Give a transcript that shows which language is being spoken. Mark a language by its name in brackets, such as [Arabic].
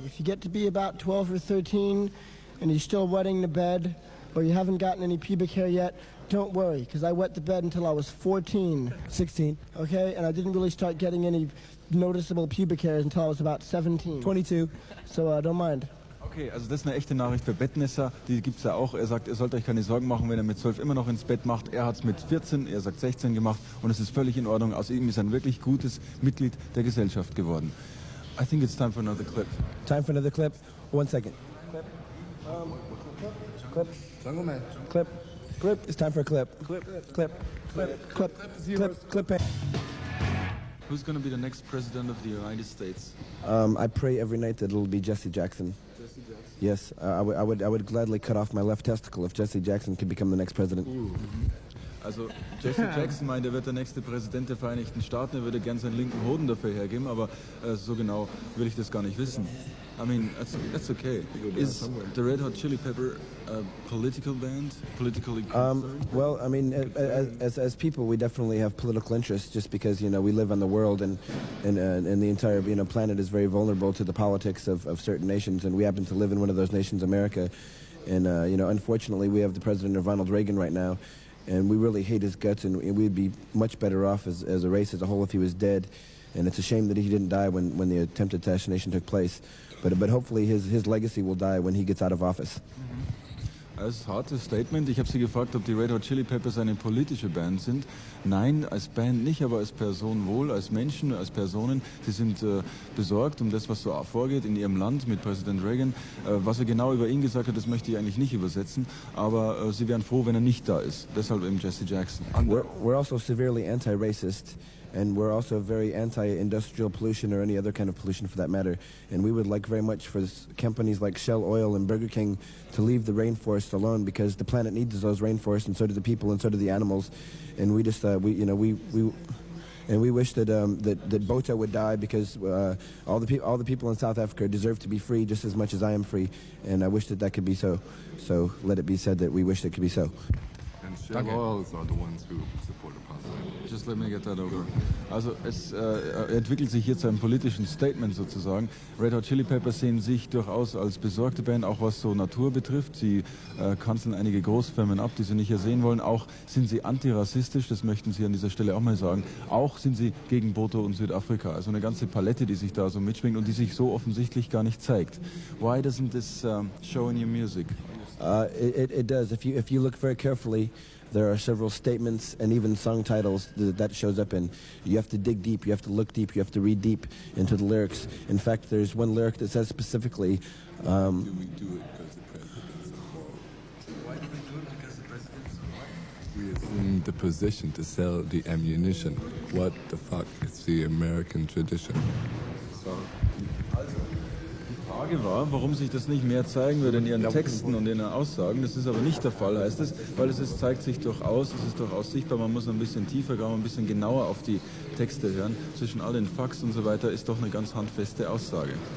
[English] If you get to be about 12 or 13 and you're still wetting the bed or you haven't gotten any pubic hair yet, don't worry, because I wet the bed until I was 14. 16. Okay, and I didn't really start getting any noticeable pubic hairs until I was about 17. 22. So don't mind. [German] Okay, also das ist eine echte Nachricht für Bettnässer, die gibt es ja auch. Er sagt, ihr sollt euch keine Sorgen machen, wenn er mit 12 immer noch ins Bett macht. Er hat es mit 14, er sagt 16 gemacht und es ist völlig in Ordnung. Aus ihm ist ein wirklich gutes Mitglied der Gesellschaft geworden. [English] I think it's time for another clip. Time for another clip. 1 second. Clip. Clip. Jungle Man. Clip. Clip. It's time for a clip. Clip. Clip. Clip. Clip. Clip. Clip. Who's going to be the next president of the United States? I pray every night that it'll be Jesse Jackson. Jesse Jackson. Yes, I would gladly cut off my left testicle if Jesse Jackson could become the next president. [German] Also Jesse Jackson meint, er wird der nächste Präsident der Vereinigten Staaten. Er würde gern seinen linken Hoden dafür hergeben, aber so genau will ich das gar nicht wissen. [English] I mean, that's okay. Is the Red Hot Chili Pepper a political band? Politically? Well, I mean, as people, we definitely have political interests, just because we live on the world and the entire planet is very vulnerable to the politics of certain nations, and we happen to live in one of those nations, America, and unfortunately, we have the president of Ronald Reagan right now. And we really hate his guts, and we'd be much better off as a race as a whole if he was dead. And it's a shame that he didn't die when the attempted assassination took place. But hopefully his legacy will die when he gets out of office. [German] Das ist ein hartes Statement. Ich habe Sie gefragt, ob die Red Hot Chili Peppers eine politische Band sind. Nein, als Band nicht, aber als Person wohl, als Menschen, als Personen. Sie sind besorgt um das, was so vorgeht in ihrem Land mit Präsident Reagan. Was er genau über ihn gesagt hat, das möchte ich eigentlich nicht übersetzen. Aber sie wären froh, wenn er nicht da ist. Deshalb eben Jesse Jackson. [English] We're also severely anti-racist. And we're also very anti-industrial pollution or any other kind of pollution for that matter. And we would like very much for companies like Shell Oil and Burger King to leave the rainforest alone, because the planet needs those rainforests, and so do the people, and so do the animals. And we just we wish that that Bota would die, because all the people in South Africa deserve to be free just as much as I am free. And I wish that could be so. So let it be said that we wish it could be so. And Shell Oils are the ones who support the president. Just let me get that over. [German] Also es entwickelt sich hier zu einem politischen Statement sozusagen. Red Hot Chili Peppers sehen sich durchaus als besorgte Band, auch was so Natur betrifft. Sie kanzeln einige Großfirmen ab, die sie nicht ersehen wollen. Auch sind sie antirassistisch, das möchten sie an dieser Stelle auch mal sagen. Auch sind sie gegen Boto und Südafrika. Also eine ganze Palette, die sich da so mitschwingt und die sich so offensichtlich gar nicht zeigt. [English] Why doesn't this show in your music? It does. If you look very carefully, there are several statements and even song titles that shows up in. You have to dig deep, you have to look deep, you have to read deep into the lyrics. In fact, there's one lyric that says specifically... Do we do it because the president's involved? Why do we do it? Because the president's involved? We assume the position to sell the ammunition. What the fuck is the American tradition? [German] Die Frage war, warum sich das nicht mehr zeigen würde in ihren Texten und in ihren Aussagen. Das ist aber nicht der Fall, heißt es, weil zeigt sich durchaus, es ist durchaus sichtbar, man muss ein bisschen tiefer gehen, ein bisschen genauer auf die Texte hören. Zwischen all den Facts und so weiter ist doch eine ganz handfeste Aussage.